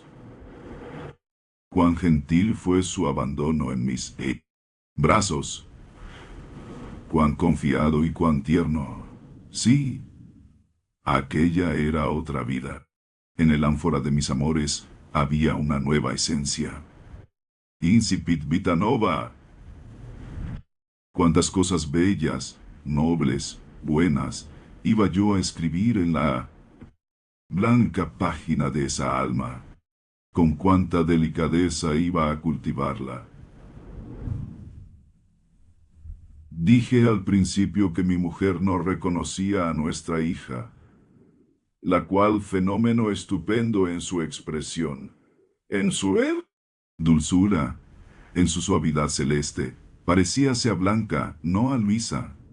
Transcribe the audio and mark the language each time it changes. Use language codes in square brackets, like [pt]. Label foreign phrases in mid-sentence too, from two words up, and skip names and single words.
[es] Cuán gentil fue su abandono en mis brazos, cuán confiado y cuán tierno. Sí, aquella era otra vida. En el ánfora de mis amores había una nueva esencia. [la] Incipit vita nova. [es] Cuántas cosas bellas, nobles, buenas, iba yo a escribir en la blanca página de esa alma. Con cuánta delicadeza iba a cultivarla. Dije al principio que mi mujer no reconocía a nuestra hija, la cual fenómeno estupendo en su expresión, en su dulzura, en su suavidad celeste, parecíase a Blanca, no a Luisa.